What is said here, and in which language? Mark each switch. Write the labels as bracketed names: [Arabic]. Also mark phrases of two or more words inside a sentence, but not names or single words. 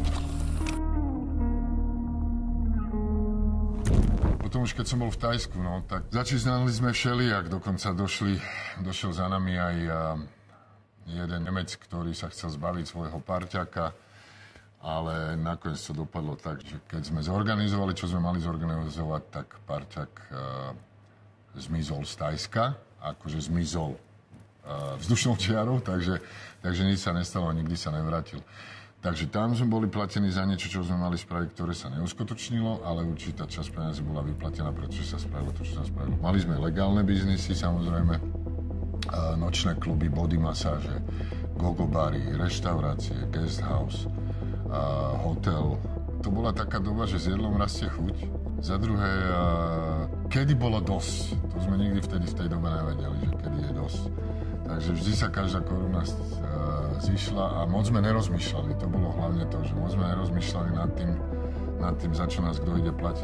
[Slovak] Potom už keď som bol v Thajsku, no, tak začínali sme všelijak, dokonca došiel za nami aj jeden Nemec, ktorý sa chcel zbaviť svojho parťaka, ale nakoniec to dopadlo tak, že keď sme zorganizovali, čo sme mali zorganizovať, tak parťak zmizol z Thajska, akože zmizol vzdušnou čiarou, takže nič sa nestalo a nikdy sa nevrátil. Takže tam sme boli platení za niečo, čo sme mali spraviť, ktoré sa neuskutočnilo, ale určitá časť peniazy bola vyplatená, pretože sa spravilo to, čo sa spravilo. Mali sme legálne biznisy, samozrejme, nočné kluby, body masáže, gogobary, reštaurácie, [English] guest house, [Slovak] hotel. To bola taká doba, že s jedlom rastie chuť. Za druhé, kedy bolo dosť? To sme nikdy vtedy v tej dobe nevedeli, že kedy je dosť. Takže vždy sa každá koruna zišla a moc sme nerozmýšľali. To bolo hlavne to, že moc sme nerozmýšľali nad tým, za čo nás kto ide platiť.